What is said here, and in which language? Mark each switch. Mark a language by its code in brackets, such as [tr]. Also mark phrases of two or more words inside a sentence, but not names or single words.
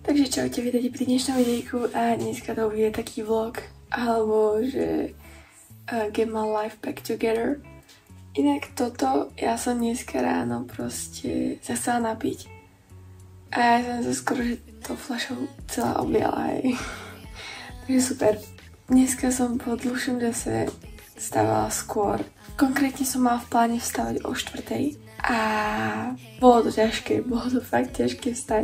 [sk] Čaute, vítajte pri dnešnom videjku a dneska to bude taký vlog, alebo že [en] get my life back together. [sk] Inak toto, ja som dneska ráno proste sa chcela napiť a ja som sa skoro, že to fľašou celá obliala, hej. Takže super. Dneska som po dlhšom čase stávala skôr. Konkrétne som mala v pláne vstávať o 4:00 a bolo to ťažké, bolo to fakt ťažké vstať.